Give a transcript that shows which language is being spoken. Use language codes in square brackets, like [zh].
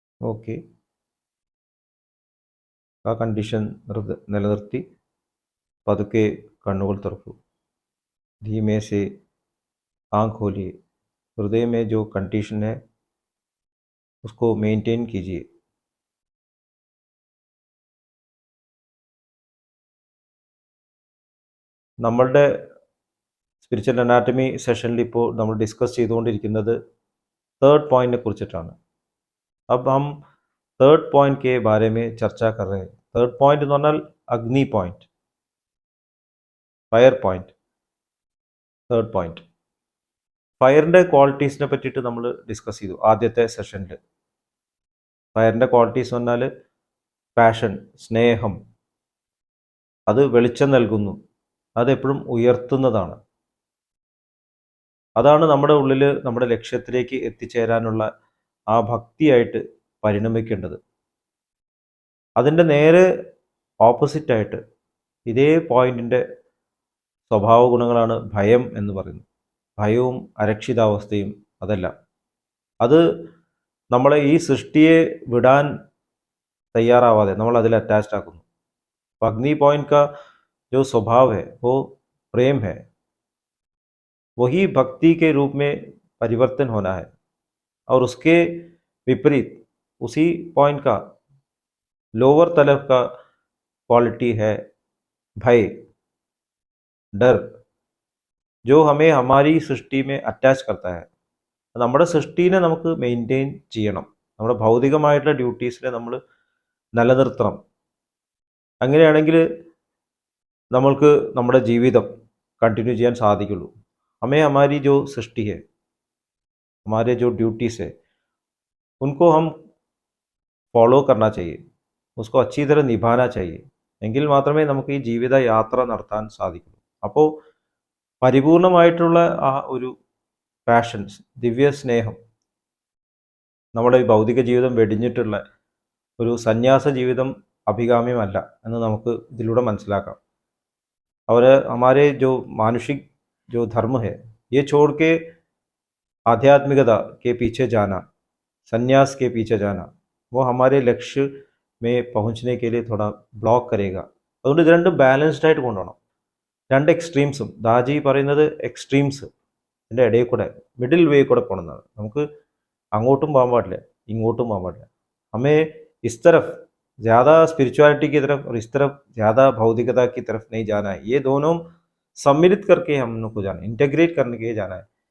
[ml] Okay, ആ condition നിലനിർത്തി പതുക്കെ കണ്ണുകൾ തുറക്കൂ. [hi] धीमे से आँख खोलिए. हृदय में जो कंडीशन है उसको मेंटेन कीजिए. [ml] നമ്മളുടെ സ്പിരിച്വൽ അനാറ്റമി സെഷനിൽ ഇപ്പോൾ നമ്മൾ ഡിസ്കസ് ചെയ്തുകൊണ്ടിരിക്കുന്നത് थर्ड पॉइंट ने कुറിച്ചിട്ടാണ്. [hi] अब हम थर्ड पॉइंट के बारे में चर्चा कर रहे हैं. [ml] थर्ड पॉइंट എന്ന് പറഞ്ഞാൽ അഗ്നി point, fire point. Third point ഫയറിൻ്റെ ക്വാളിറ്റീസിനെ പറ്റിയിട്ട് നമ്മൾ ഡിസ്കസ് ചെയ്തു ആദ്യത്തെ സെഷനിൽ. ഫയറിൻ്റെ ക്വാളിറ്റീസ് പറഞ്ഞാൽ പാഷൻ, സ്നേഹം, അത് വെളിച്ചം നൽകുന്നു, അതെപ്പോഴും ഉയർത്തുന്നതാണ്. അതാണ് നമ്മുടെ ഉള്ളിൽ നമ്മുടെ ലക്ഷ്യത്തിലേക്ക് എത്തിച്ചേരാനുള്ള ആ ഭക്തിയായിട്ട് പരിണമിക്കേണ്ടത്. അതിൻ്റെ നേരെ ഓപ്പോസിറ്റായിട്ട് ഇതേ പോയിന്റിൻ്റെ സ്വഭാവ ഗുണങ്ങളാണ് ഭയം എന്ന് പറയുന്നത്. ഭയവും അരക്ഷിതാവസ്ഥയും അതല്ല, അത് നമ്മളെ ഈ സൃഷ്ടിയെ വിടാൻ തയ്യാറാവാതെ നമ്മൾ അതിൽ അറ്റാച്ച്ഡ് ആക്കുന്നു. [hi] अग्नि पॉइंट का जो स्वभाव है वो प्रेम है. वही भक्ति के रूप में परिवर्तन होना है. और उसके विपरीत उसी पॉइंट का लोअर तरफ का क्वालिटी है भय, डर, जो हमें हमारी सृष्टि में अटैच करता है. [ml] നമ്മുടെ സൃഷ്ടിനെ നമുക്ക് മെയിൻറ്റെയിൻ ചെയ്യണം. നമ്മുടെ ഭൗതികമായിട്ടുള്ള ഡ്യൂട്ടീസിനെ നമ്മൾ നിലനിർത്തണം. അങ്ങനെയാണെങ്കിൽ നമ്മൾക്ക് നമ്മുടെ ജീവിതം कंटिन्यू ചെയ്യാൻ സാധിക്കുള്ളൂ. [hi] हमें हमारी जो सृष्टि है, हमारे जो ड्यूटीज़ है, उनको हम फॉलो करना चाहिए, उसको अच्छी तरह निभाना चाहिए. [ml] എങ്കിൽ മാത്രമേ നമുക്ക് ഈ ജീവിത യാത്ര നടത്താൻ സാധിക്കൂ. അപ്പോൾ പരിപൂർണമായിട്ടുള്ള ആ ഒരു പാഷൻസ്, ദിവ്യ സ്നേഹം, നമ്മുടെ ഈ ഭൗതിക ജീവിതം വെടിഞ്ഞിട്ടുള്ള ഒരു സന്യാസ ജീവിതം अभिगाम्യമല്ല എന്ന് നമുക്ക് ഇതിലൂടെ മനസ്സിലാക്കാം. [hi] और हमारे जो मानुषिक जो धर्म है ये छोड़ के आध्यात्मिकता के पीछे जाना, संन्यास के पीछे जाना, वो हमारे लक्ष्य में पहुंचने के लिए थोड़ा ബ്ലോക്ക് करेगा. [ml] അതുകൊണ്ട് ഇത് രണ്ടും ബാലൻസ്ഡ് ആയിട്ട് കൊണ്ടുപോകണം. രണ്ട് എക്സ്ട്രീംസും ദാജി പറയുന്നത് എക്സ്ട്രീംസ് ഇതിൻ്റെ ഇടയിൽ കൂടെ മിഡിൽ വേ കൂടെ പോകണമെന്നാണ്. നമുക്ക് അങ്ങോട്ടും പോകാൻ പാടില്ല ഇങ്ങോട്ടും പോകാൻ പാടില്ല. [hi] हमें इस तरफ ज़्यादा स्पिरिचुअलिटी की तरफ और इस तरफ ज़्यादा भौतिकता की तरफ नहीं जाना है. ये दोनों सम्मिलित करके हम लोग को जाना है, इंटीग्रेट करने के लिए जाना है.